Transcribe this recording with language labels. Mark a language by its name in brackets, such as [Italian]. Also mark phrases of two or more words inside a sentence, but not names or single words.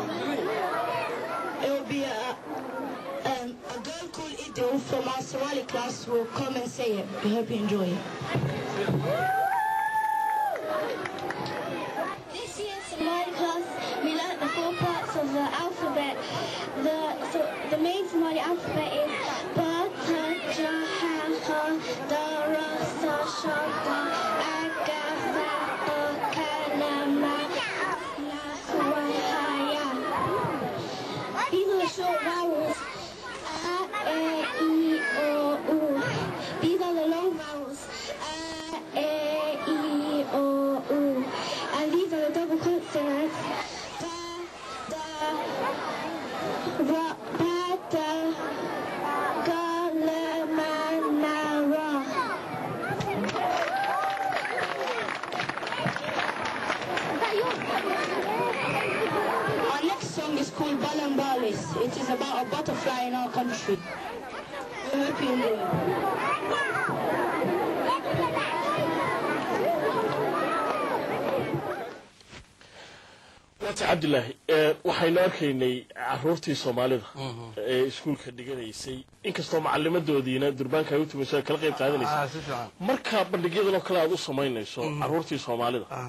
[English] It will be a girl called Abdul from our Somali class will come and say it. We hope you enjoy it. This year's Somali class, we learnt the 4 parts of the alphabet. The main Somali alphabet is Ba, Ta, Ja, Ha, Ha, Da, Ra, Sa, Sha, Da, Aga, Fa, Qa, Ka, La, Ma, Na, Wa, Ha, Ya. These are the short vowels. A, E, I, O, U. These are the long vowels. A, E, I, O, U. And these are the double consonants. Ba, Da, Ra, Ba, Da, Ga, La, Ma, Na, Ra. Our next song is called Balambalis. It is about a butterfly in our country. We hope you enjoy it. [Somali] waata cabdilaahi waxaynu arkaynay caruurtii soomaalida ee iskuulka dhiganaysay inkastoo macalimadoodiina durbaanka ay u tumayso ay kala qayb qaadanaysa marka bandhigyadan oo kale aad u samaynayso caruurtii soomaalida